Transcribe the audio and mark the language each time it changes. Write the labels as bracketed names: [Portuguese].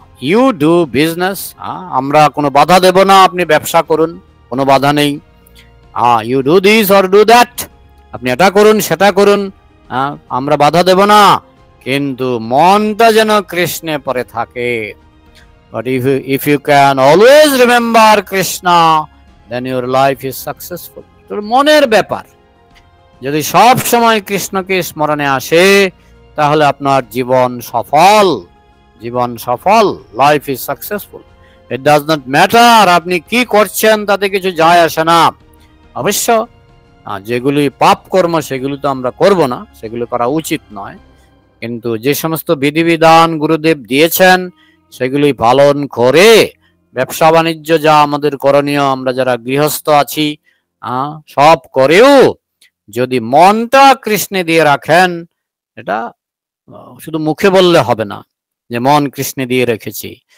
[English] You do business. [Bangla] আমরা কোনো বাধা দেব না, আপনি ব্যবসা করুন, কোনো বাধা নেই। [English] You do this or do that. [Bangla] আপনি এটা করুন সেটা করুন, আমরা বাধা দেব না, কিন্তু মনটা যেন কৃষ্ণে পড়ে থাকে। [English] But if you can always remember Krishna, then your life is successful. [Bangla] তোর মনের ব্যাপার, যদি সব সময় কৃষ্ণকে স্মরণে আসে তাহলে আপনার জীবন সফল, জীবন সফল। [English] Life is successful. It does not matter [Bangla] আপনি কি করছেন, তাতে কিছু যায় আসে না। অবশ্য যেগুলি পাপ কর্ম সেগুলি তো আমরা করব না, সেগুলো করা উচিত নয়, কিন্তু যে সমস্ত বিধিবিধান গুরুদেব দিয়েছেন সেগুলি পালন করে ব্যবসা বাণিজ্য যা আমাদের করণীয়, আমরা যারা গৃহস্থ আছি সব করেও যদি মনটা কৃষ্ণে দিয়ে রাখেন, এটা শুধু মুখে বললে হবে না যে মন কৃষ্ণে দিয়ে রেখেছি।